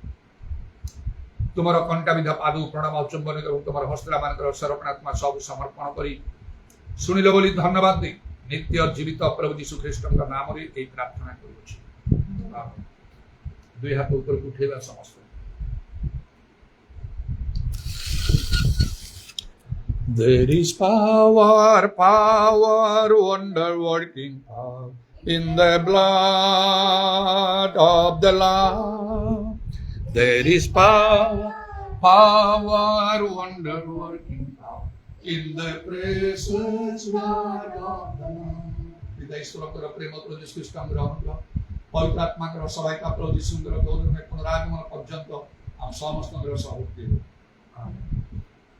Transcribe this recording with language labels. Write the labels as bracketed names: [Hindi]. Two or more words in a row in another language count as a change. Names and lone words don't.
[Odia] ତୁମର କଣ୍ଟାବିଧ ପାଦୁ ପ୍ରଣାମ ଚୁମ୍ବନ ଏବଂ ତୁମର ହସ୍ତମାନଙ୍କର ସରପଣାତ୍ମା ସବୁ ସମର୍ପଣ କରି ଶୁଣିଲ ବୋଲି ଧନ୍ୟବାଦ ଦେଇ ନିତ୍ୟ ଜୀବିତ ପ୍ରଭୁ ଯୀଶୁ ଖ୍ରୀଷ୍ଟଙ୍କ ନାମରେ ଏହି ପ୍ରାର୍ଥନା କରୁଅଛି ଦୁଇ ହାତ ଉପରକୁ ଉଠେଇବା ସମସ୍ତ [English] There is power, wonder working power in the blood of the Lamb. There is power, wonder working power in the precious blood of the Lamb. [Odia] ଈଶ୍ୱରଙ୍କର ପ୍ରେମ ପ୍ରଭୁ ଯୀଶୁ ଖ୍ରୀଷ୍ଟଙ୍କର ଅନୁଗ୍ରହ ପବିତ୍ର ଆତ୍ମାଙ୍କର ସହାୟତା ପ୍ରଭୁ ଯୀଶୁଙ୍କର ଗୌରବ ପୁନରାଗମନ ପର୍ଯ୍ୟନ୍ତ ଆମ ସମସ୍ତଙ୍କର ସହଭୁକ୍ତି ହେଉ। ଆମେନ୍।